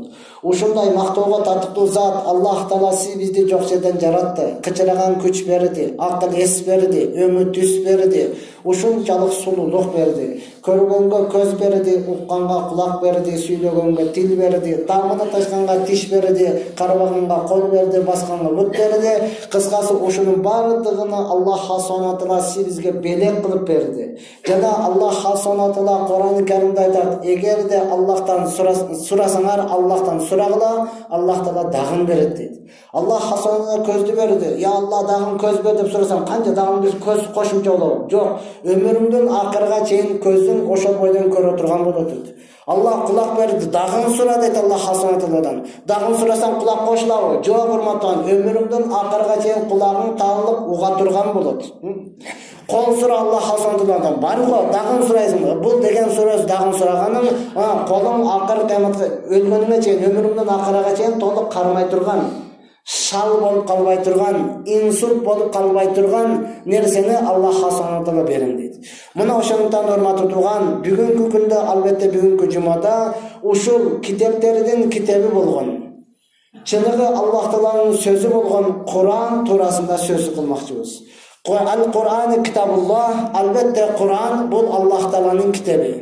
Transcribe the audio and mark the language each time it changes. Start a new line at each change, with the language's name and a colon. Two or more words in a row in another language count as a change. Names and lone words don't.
Kyrgyz: Ушундай мактоого татыктуу зат Аллах Таала сиз бизди жок жерден жаратты, кычыраган күч берди, акыл эс берди, өңү түс берди, ушунчалык сулуулук берди, көргөнгө көз берди, укканга кулак берди, сүйлөгөнгө тил берди, тамыны ташканга тиш берди, карабаганга кол берди, басканга бут берди. Кыскасы ушунун бардыгын Аллах
Arabic: سبحانه وتعالى
Kyrgyz: сизге белек кылып берди. Жана Аллах
Arabic: سبحانه وتعالى
Kyrgyz: Кур'ан-ы Керимде айтат: "Эгерде Аллахтан сурасаңар, Аллахтан сурагыла, Аллах Таала дагын берет" дейт. Аллах субхана көздү берди. "Я Аллах, дагын көз бер" деп сурасаң, канча дагын биз көз кошумча болобу? Жок. Өмүрүңдүн акырга чейин көзүң ошол бойдон көрө турган болот дейт. Аллах кулак берди, дагын сура дейт Аллах
Arabic: سبحانه وتعالى.
Kyrgyz: Дагын сурасаң кулак кошулабы? Жок, урматтан. Өмүрүңдүн акырга чейин кулагың таалып уга турган болот. Кол сура Аллах
Arabic: سبحانه وتعالى.
Kyrgyz: Бар го, дагын сурайсың. Бул деген сурасы дагын сураганың, колуң акыр кыяматка өлгөнүңө чейин, өмүрүңдүн акырга чейин толук кармай турган, шал болуп калбай турган, инсульт болуп калбай турган нерсени Аллах
Arabic: سبحانه وتعالى
Kyrgyz: берем дейт. Мына ошондуктан урматтуу туган, бүгүнкү күндө, албетте бүгүнкү жумада ушул китептердин китеби болгон, чыныгы Аллах Тааланын сөзү болгон Кур'ан туурасында сөз кылмакчыбыз.
Arabic: القرآن كتاب الله,
Kyrgyz: албетте Кур'ан бул Аллах Тааланын китеби.